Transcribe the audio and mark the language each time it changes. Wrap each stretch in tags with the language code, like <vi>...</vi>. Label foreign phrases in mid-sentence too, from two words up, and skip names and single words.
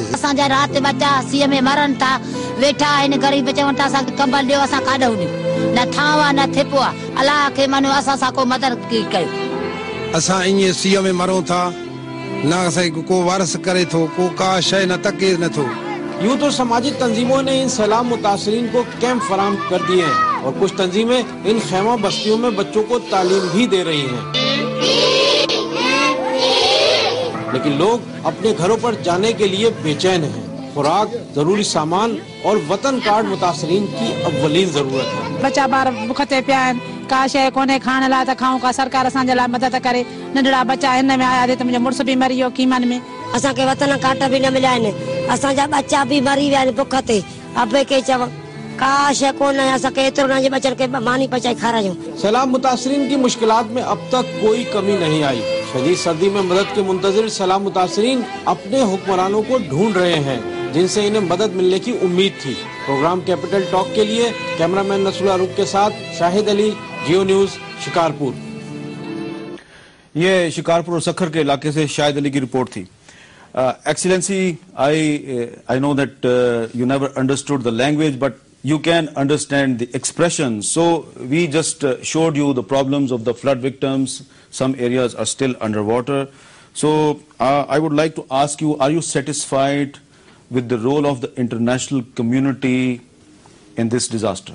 <sd>असांजा राति बचा सीअ में मरनि था, वेठा आहिनि ग़रीब, चवनि था असांखे कंबल ॾियो, असां काॾो ॾियूं, न थांव आहे न थिपो आहे, अलाह खे मनो असां सां को मदद कयो। असां ईअं सीअ में मरूं था, न असांखे को वारस करे थो, को का शइ न तके नथो।</sd> <ur>یوں تو سماجی تنظیموں نے ان سیلاب متاثرین کو کیمپ فراہم کر دیے ہیں اور کچھ تنظیمیں ان خیمہ بستیوں میں بچوں کو تعلیم بھی دے رہی ہیں، لیکن لوگ اپنے گھروں پر جانے کے لیے بے چین ہیں. خوراک، ضروری سامان اور وطن کارڈ متاثرین کی اولین ضرورت ہے.</ur> <sd>बच्चा बार बुखते पिया आहिनि, का शइ कोन्हे खाइण लाइ त खाऊं का, सरकार असांजे लाइ मदद करे। नंढड़ा बच्चा हिन में आया त मुंहिंजो मुड़ुस बि मरी वियो कीमन में, असांखे वतन कार्ड बि न मिलिया आहिनि, असांजा बच्चा भी मरी विया आहिनि बुख ते। अबे के चव का शइ कोन्हे, असांखे एतिरो न जे बच्चनि खे मानी पचाई खारायूं।</sd> <ur>سیلاب متاثرین کی مشکلات میں اب تک کوئی کمی نہیں آئی. شدید سردی میں مدد کے منتظر سیلاب متاثرین اپنے حکمرانوں کو ڈھونڈ رہے ہیں جن سے انہیں مدد ملنے کی امید تھی. پروگرام کیپیٹل ٹاک کے لیے کیمرہ مین نصر العروق کے ساتھ شاہد علی، جیو نیوز، شکارپور. یہ شکارپور اور سکھر کے علاقے سے شاہد علی کی رپورٹ تھی.</ur> <en>Excellency, I know that you never understood the language, but you can understand the expression. So we just showed you the problems of the flood victims. Some areas are still underwater. So I would like to ask you, are you satisfied with the role of the international community in this disaster?</en>